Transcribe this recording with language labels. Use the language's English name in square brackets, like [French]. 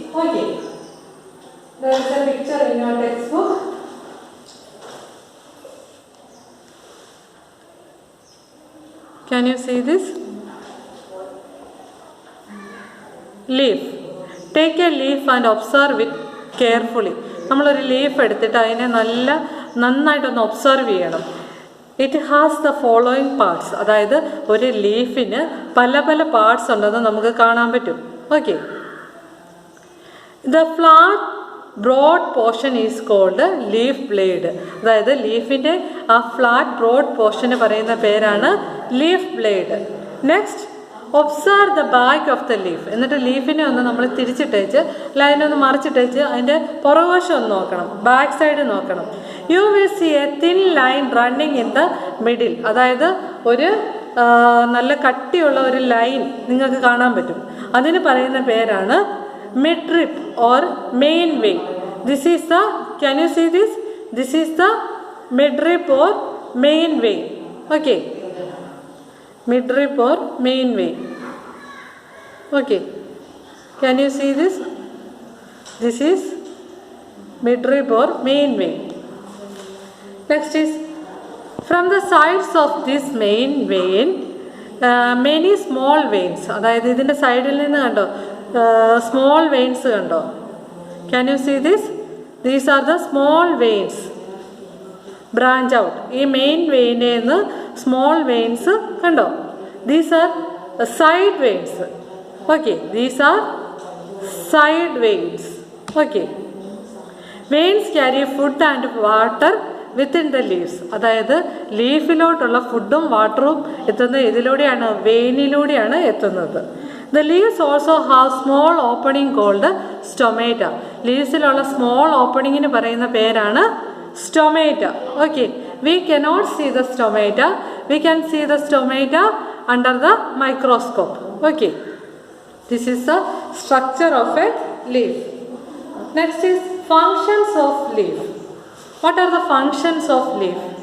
[English] Okay, there is a picture in your textbook. Can you see this? Leaf. Take a leaf and observe it carefully. [Malayalam] നമ്മളൊരു leaf എടുത്തിട്ട് അതിനെ നന്നായിട്ടൊന്ന് observe ചെയ്യണം. [English] It has the following parts. [Malayalam] അതായത് ഒരു ലീഫിന് പല പല പാർട്സ് ഉണ്ടെന്ന് നമുക്ക് കാണാൻ പറ്റും. [English] Okay, the flat broad portion is called leaf blade. [Malayalam] അതായത് ലീഫിൻ്റെ ആ ഫ്ലാറ്റ് ബ്രോഡ് പോർഷന് പറയുന്ന പേരാണ് leaf blade. [English] Next, observe the back of the leaf. [Malayalam] എന്നിട്ട് ലീഫിനെ ഒന്ന് നമ്മൾ തിരിച്ചിട്ടേച്ച് ലൈനൊന്ന് മറിച്ചിട്ടേച്ച് അതിൻ്റെ പുറകുവശം ഒന്ന് നോക്കണം, ബാക്ക് സൈഡ് നോക്കണം. [English] You will see a thin line running in the middle. [Malayalam] അതായത് ഒരു നല്ല കട്ടിയുള്ള ഒരു ലൈൻ നിങ്ങൾക്ക് കാണാൻ പറ്റും. അതിന് പറയുന്ന പേരാണ് midrib or main vein. [English] This is the, can you see this? This is the midrib or main vein. Okay, midrib or main vein. Okay, can you see this? This is midrib or main vein. Next is, from the sides of this main vein many small veins. [Malayalam] അതായത് ഇതിൻ്റെ സൈഡിൽ നിന്ന് കണ്ടോ small veins കണ്ടോ? [English] Can you see this? These are the small veins branch out. [Malayalam] ഈ main വെയിനിൽ നിന്ന് small veins കണ്ടോ? [English] These are side veins. Okay, these are side veins. Okay, veins carry food and water within the leaves. [Malayalam] അതായത് ലീഫിലോട്ടുള്ള ഫുഡും വാട്ടറും എത്തുന്നത് ഇതിലൂടെയാണ്, വെയിനിലൂടെയാണ് എത്തുന്നത്. [English] The leaves also have small opening called stomata. [Malayalam] ലീവ്സിലുള്ള small ഓപ്പണിങ്ങിന് പറയുന്ന പേരാണ് stomata. [English] Okay, we cannot see the stomata. We can see the stomata under the microscope. Okay, this is the structure of a leaf. Next is functions of leaf. What are the functions of leaf?